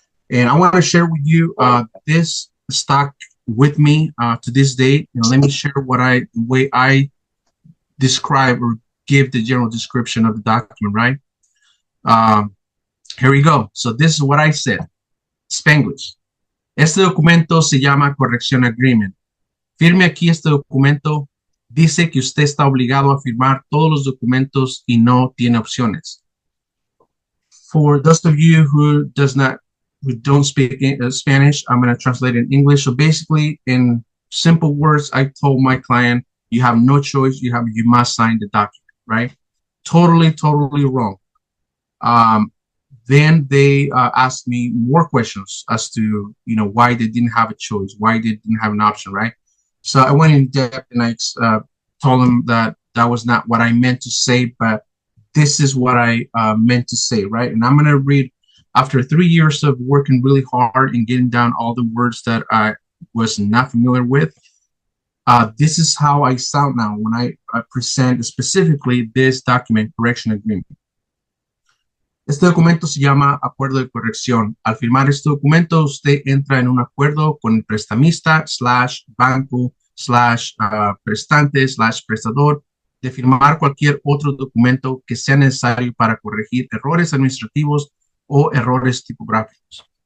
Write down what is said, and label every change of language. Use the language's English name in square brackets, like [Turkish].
[English] And I want to share with you this stock with me to this day, and let me share the way I describe or give the general description of the document, right? Um, Here we go. So this is what I said, Spanglish. [Spanish] Este documento se llama Corrección Agreement. Firme aquí este documento. Dice que usted está obligado a firmar todos los documentos y no tiene opciones. [English] For those of you who don't speak Spanish, I'm going to translate in English. So basically, in simple words, I told my client, you have no choice. You must sign the document, right? Totally, totally wrong. Then they asked me more questions as to, why they didn't have a choice, why they didn't have an option, right? So I went in depth and I told them that was not what I meant to say, but this is what I meant to say, right? And I'm going to read, after 3 years of working really hard and getting down all the words that I was not familiar with, this is how I sound now when I present specifically this document, Correction Agreement. [Spanish] Este documento se llama Acuerdo de Corrección. Al firmar este documento, usted entra en un acuerdo con el prestamista / banco / prestante / prestador de firmar cualquier otro documento que sea necesario para corregir errores administrativos o errores tipográficos.